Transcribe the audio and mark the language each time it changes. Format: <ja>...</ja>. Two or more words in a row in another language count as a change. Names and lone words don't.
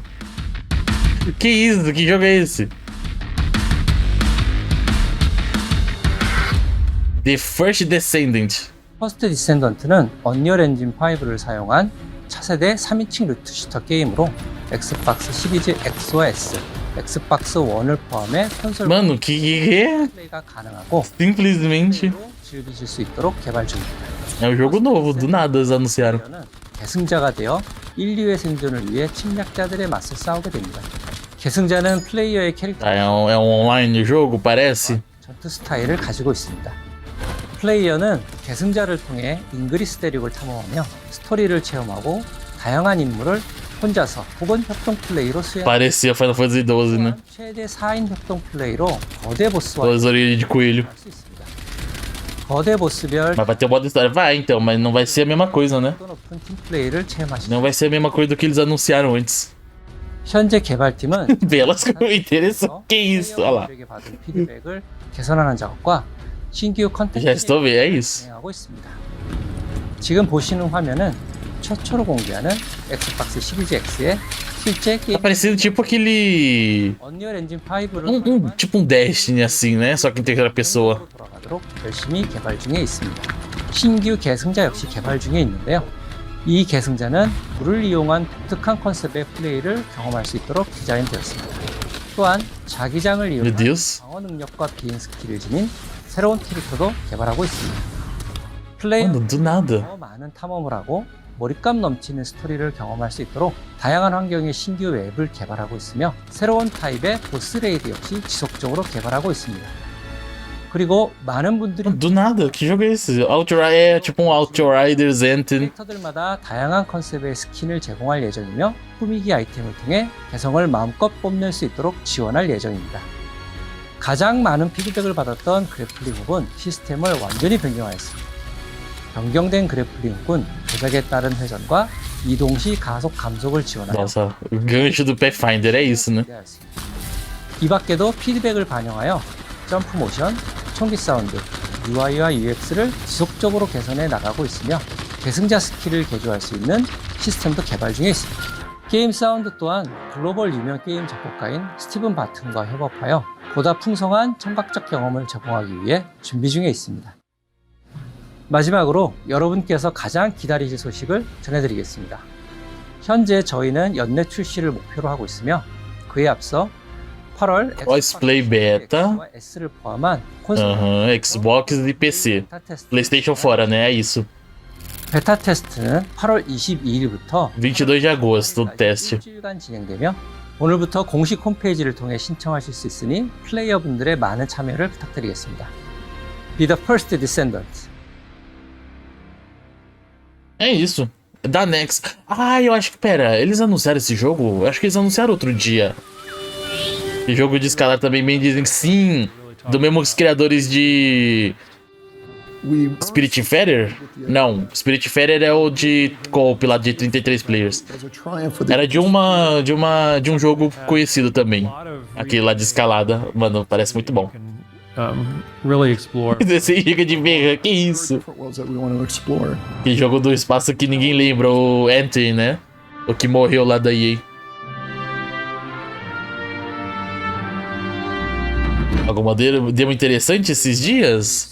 <pt>Que isso? Que jogo é esse? The First Descendant.</pt> <ko>퍼스트 디센던트는 언리얼 엔진 5를 사용한 차세대 3인칭 루트 슈터 게임으로 엑스박스 시리즈 X와 S, 엑스박스 1을 포함해 콘솔</ko> <pt>Mano, que é?</pt> <ko>플레이가 가능하고</ko> <pt>Simplesmente</pt> <ko>즐기실 수 있도록 개발 중입니다.</ko> <pt>é um jogo novo, do nada eles anunciaram.</pt> <ko>플레이어는 계승자가 되어 인류의 생존을 위해 침략자들의 맞서 싸우게 됩니다. 계승자는 플레이어의 캐릭터</ko> <pt>É um online jogo, parece.</pt> <ko>전투 스타일을 가지고 있습니다. 플레이어는 계승자를 통해 잉그리스 대륙을 탐험하며 스토리를 체험하고 다양한 임무를 혼자서 혹은 협동 플레이로 수행.</ko> <pt>Parecia Final Fantasy XII, né?</pt> <ko>최대 4인 협동 플레이로 거대 보스와</ko> <pt>Duas orelhas de coelho.</pt> <ko>할 수 있습니다. 거대 보스별</ko> <pt>Mas vai ter o modo história? Vai então, mas não vai ser a mesma coisa, né?</pt> <ko>높은 팀 플레이를 체험하시죠.</ko> <pt>Não vai ser a mesma coisa do que eles anunciaram antes.</pt> <ko>현재 개발팀은</ko> <pt>Belas como interessante. Que isso? Olha lá.</pt> <ko>플레이어들에게 받은 피드백을 개선하는 작업과 신규 컨텐츠</ko> <pt>Já estou vendo, é isso.</pt> <ko>진행하고 있습니다. 지금 보시는 화면은 최초로 공개하는 엑스박스 시리즈 X의 실제 게임</ko> <pt>Tá parecendo tipo aquele.</pt> <ko>언리얼 엔진 5를</ko> <pt>Tipo um Destiny assim, né? Só que em terceira pessoa.</pt> <ko>돌아가도록 열심히 개발 중에 있습니다. 신규 계승자 역시 개발 중에 있는데요. 이 계승자는 물을 이용한 독특한 컨셉의 플레이를 경험할 수 있도록 디자인되었습니다. 또한 자기장을</ko> <pt>Meu</pt> <ko>이용한</ko> <pt>Deus.</pt> <ko>방어 능력과 비행 스킬을 지닌 새로운 캐릭터도 개발하고 있습니다.</ko> <pt>Mano,</pt> <ko>플레이어는</ko> <pt>do nada.</pt> <ko>더 많은 탐험을 하고 몰입감 넘치는 스토리를 경험할 수 있도록 다양한 환경의 신규 맵을 개발하고 있으며 새로운 타입의 보스 레이드 역시 지속적으로 개발하고 있습니다. 그리고 많은 분들이</ko> <pt>Do nada, que jogo é esse? É tipo um Outriders Anthem.</pt> <ko>캐릭터들마다 다양한 컨셉의 스킨을 제공할 예정이며 꾸미기 아이템을 통해 개성을 마음껏 뽐낼 수 있도록 지원할 예정입니다. 가장 많은 피드백을 받았던 그래플링 훅은 시스템을 완전히 변경하였습니다. 변경된 그래플링 훅은 조작에 따른 회전과 이동 시 가속 감속을 지원하여</ko> <pt>Nossa, o gancho do Pathfinder é isso, né?</pt> <ko>이 밖에도 피드백을 반영하여 점프 모션, 총기 사운드, UI와 UX를 지속적으로 개선해 나가고 있으며 계승자 스킬을 개조할 수 있는 시스템도 개발 중에 있습니다. 게임 사운드 또한 글로벌 유명 게임 작곡가인 스티븐 바튼과 협업하여 보다 풍성한 청각적 경험을 제공하기 위해 준비 중에 있습니다. 마지막으로 여러분께서 가장 기다리실 소식을 전해드리겠습니다. 현재 저희는 연내 출시를 목표로 하고 있으며 그에 앞서 8월</ko> <en>Crossplay Beta.</en> <ko>S를 포함한 콘솔</ko> <pt>Xbox e PC. PlayStation fora, né? É isso.</pt> <ko>베타 테스트는 8월 22일부터</ko> <pt>22 de agosto, o teste.</pt> <ko>일주일간 진행되며 오늘부터 공식 홈페이지를 통해 신청하실 수 있으니 플레이어분들의 많은 참여를 부탁드리겠습니다.</ko> <en>Be the first descendant.</en> <pt>É isso. Da Nex. Ah, eu acho que, pera, eles anunciaram esse jogo? Eu acho que eles anunciaram outro dia. E jogo de escalar também bem dizem que sim. Do mesmo os criadores de Spiritfarer? Não, Spiritfarer é o de co-op lá de 33 players. Era de um jogo conhecido também. Aquele lá de escalada. Mano, parece muito bom.</pt> <en>Really explore</en> <pt>Você chega de berra, que isso? Que jogo do espaço que ninguém lembra, o Anthem, né? O que morreu lá da EA. Alguma demo interessante esses dias?</pt>